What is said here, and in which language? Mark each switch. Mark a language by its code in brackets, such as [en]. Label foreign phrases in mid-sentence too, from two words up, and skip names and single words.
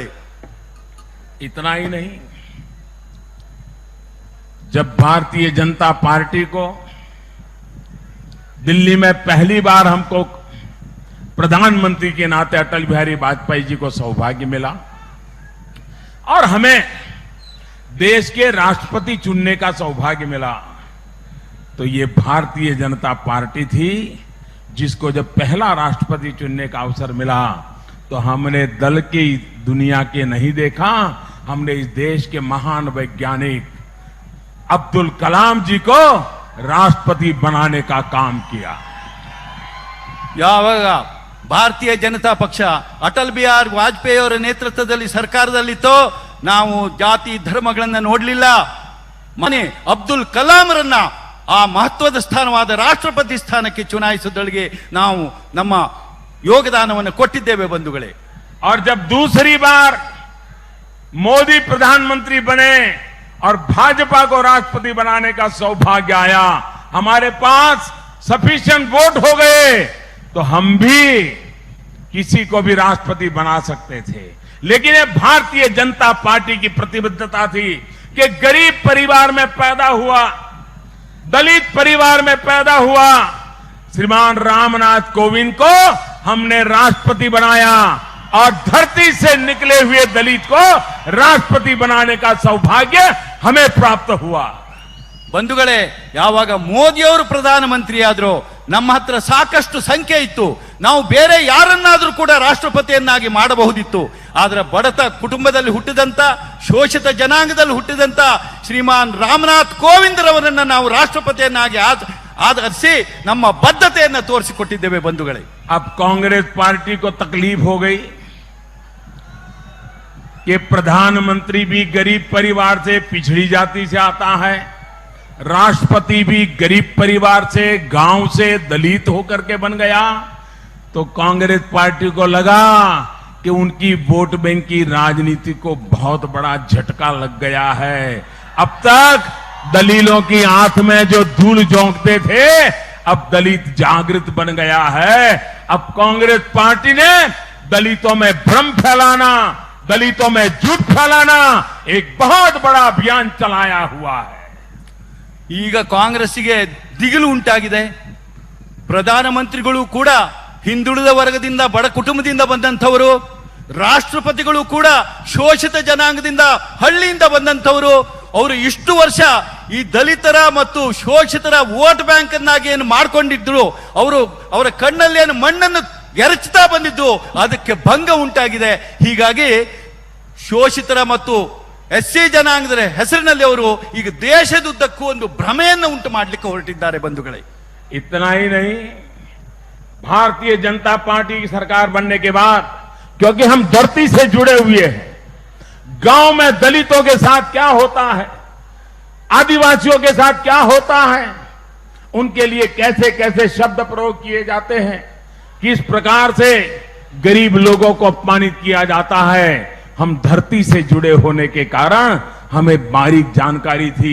[hi] इतना ही नहीं, जब भारतीय जनता पार्टी को दिल्ली में पहली बार हमको प्रधानमंत्री के नाते अटल बिहारी वाजपेयी जी को सौभाग्य मिला और हमें देश के राष्ट्रपति चुनने का सौभाग्य मिला, तो ये भारतीय जनता पार्टी थी जिसको जब पहला राष्ट्रपति चुनने का अवसर मिला तो हमने दल की दुनिया के नहीं देखा, हमने इस देश के महान वैज्ञानिक अब्दुल कलाम जी को राष्ट्रपति बनाने का काम किया. [kn] ಯಾವಾಗ ಭಾರತೀಯ ಜನತಾ ಪಕ್ಷ ಅಟಲ್ ಬಿಹಾರಿ ವಾಜಪೇಯಿ ಅವರ ನೇತೃತ್ವದಲ್ಲಿ ಸರ್ಕಾರದಲ್ಲಿತ್ತು, ನಾವು ಜಾತಿ ಧರ್ಮಗಳನ್ನ ನೋಡಲಿಲ್ಲ. ಮನೆ ಅಬ್ದುಲ್ ಕಲಾಂರನ್ನ ಆ ಮಹತ್ವದ ಸ್ಥಾನವಾದ ರಾಷ್ಟ್ರಪತಿ ಸ್ಥಾನಕ್ಕೆ ಚುನಾಯಿಸುವುದೊಳಗೆ ನಾವು ನಮ್ಮ ಯೋಗದಾನವನ್ನು ಕೊಟ್ಟಿದ್ದೇವೆ ಬಂಧುಗಳೇ. [hi] और जब दूसरी बार मोदी प्रधानमंत्री बने और भाजपा को राष्ट्रपति बनाने का सौभाग्य आया, हमारे पास [en] sufficient vote [hi] हो गए, तो हम भी किसी को भी राष्ट्रपति बना सकते थे. लेकिन ये भारतीय जनता पार्टी की प्रतिबद्धता थी कि गरीब परिवार में पैदा हुआ, दलित परिवार में पैदा हुआ श्रीमान रामनाथ कोविंद को हमने राष्ट्रपति बनाया और धरती से निकले हुए दलित को राष्ट्रपति बनाने का सौभाग्य हमें प्राप्त हुआ. [kn] ಬಂಧುಗಳೇ, ಯಾವಾಗ ಮೋದಿ ಅವರು ಪ್ರಧಾನಮಂತ್ರಿ ಆದ್ರು ನಮ್ಮ ಹತ್ರ ಸಾಕಷ್ಟು ಸಂಖ್ಯೆ ಇತ್ತು, ನಾವು ಬೇರೆ ಯಾರನ್ನಾದ್ರೂ ಕೂಡ ರಾಷ್ಟ್ರಪತಿಯನ್ನಾಗಿ ಮಾಡಬಹುದಿತ್ತು. ಆದ್ರೆ ಬಡತ ಕುಟುಂಬದಲ್ಲಿ ಹುಟ್ಟಿದಂತ, ಶೋಷಿತ ಜನಾಂಗದಲ್ಲಿ ಹುಟ್ಟಿದಂತ ಶ್ರೀಮಾನ್ ರಾಮನಾಥ್ ಕೋವಿಂದ್ ರವರನ್ನ ನಾವು ರಾಷ್ಟ್ರಪತಿಯನ್ನಾಗಿ ಆಧರಿಸಿ ನಮ್ಮ ಬದ್ಧತೆಯನ್ನು ತೋರಿಸಿಕೊಟ್ಟಿದ್ದೇವೆ ಬಂಧುಗಳೇ. [hi] अब कांग्रेस पार्टी को तकलीफ हो गई कि प्रधानमंत्री भी गरीब परिवार से, पिछड़ी जाति से आता है, राष्ट्रपति भी गरीब परिवार से, गांव से, दलित होकर के बन गया, तो कांग्रेस पार्टी को लगा कि उनकी [en] vote bank [hi] की राजनीति को बहुत बड़ा झटका लग गया है. अब तक दलीलों की आंख में जो धूल झोंकते थे, अब दलित जागृत बन गया है। अब कांग्रेस पार्टी ने दलितों में भ्रम फैलाना, दलितों में झूठ फैलाना एक बहुत बड़ा अभियान चलाया हुआ है। [kn] ಈಗ ಕಾಂಗ್ರೆಸ್ಸಿಗೆ ದಿಗಿಲು ಉಂಟಾಗಿದೆ. ಪ್ರಧಾನಮಂತ್ರಿಗಳು ಕೂಡ ಹಿಂದುಳಿದ ವರ್ಗದಿಂದ ಬಡ ಕುಟುಂಬದಿಂದ ಬಂದಂಥವರು, ರಾಷ್ಟ್ರಪತಿಗಳು ಕೂಡ ಶೋಷಿತ ಜನಾಂಗದಿಂದ ಹಳ್ಳಿಯಿಂದ ಬಂದಂಥವರು. ಅವರು ಇಷ್ಟು ವರ್ಷ ಈ ದಲಿತರ ಮತ್ತು ಶೋಷಿತರ [en] vote bank [kn] ಅನ್ನಾಗಿ ಏನು ಮಾಡ್ಕೊಂಡಿದ್ರು, ಅವರ ಕಣ್ಣಲ್ಲಿ ಏನು ಮಣ್ಣನ್ನು ಎರಚುತ್ತಾ ಬಂದಿದ್ದು, ಅದಕ್ಕೆ ಭಂಗ ಉಂಟಾಗಿದೆ. ಹೀಗಾಗಿ ಶೋಷಿತರ ಮತ್ತು ಎಸ್ಸಿ ಜನಾಂಗದ ಹೆಸರಿನಲ್ಲಿ ಅವರು ಈಗ ದೇಶದುದ್ದಕ್ಕೂ ಒಂದು ಭ್ರಮೆಯನ್ನು ಉಂಟು ಮಾಡಲಿಕ್ಕೆ ಹೊರಟಿದ್ದಾರೆ ಬಂಧುಗಳೇ. [hi] इतना ही नहीं, भारतीय जनता पार्टी की सरकार बनने के बाद, क्योंकि हम धरती से जुड़े हुए हैं, गांव में दलितों के साथ क्या होता है, आदिवासियों के साथ क्या होता है, उनके लिए कैसे कैसे शब्द प्रयोग किए जाते हैं, किस प्रकार से गरीब लोगों को अपमानित किया जाता है, हम धरती से जुड़े होने के कारण हमें बारीक जानकारी थी।